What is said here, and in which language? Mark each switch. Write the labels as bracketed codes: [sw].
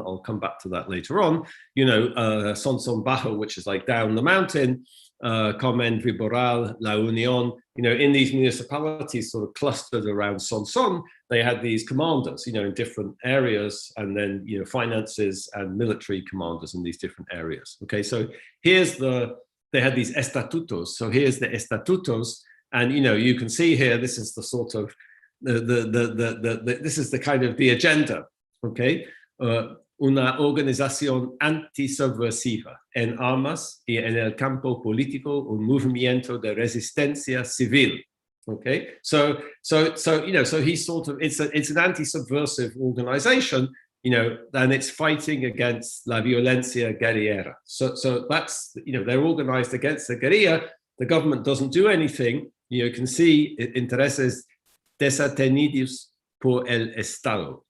[en] I'll come back to that later on. Sonson Bajo, which is like down the mountain, Carmen Viboral, La Union, in these municipalities sort of clustered around Sonson, they had these commanders, in different areas, and then, finances and military commanders in these different areas. Okay, so they had these estatutos. So here's the estatutos, and, you can see here, this is the sort of, this is the kind of the agenda, okay? [es] Una organización antisubversiva en armas y en el campo político, un movimiento de resistencia civil. [en] Okay, so he's sort of, it's an anti-subversive organization, and it's fighting against [es] la violencia guerrillera. [en] So that's, they're organized against the guerrilla. The government doesn't do anything. You can see [es] intereses desatendidos por el Estado.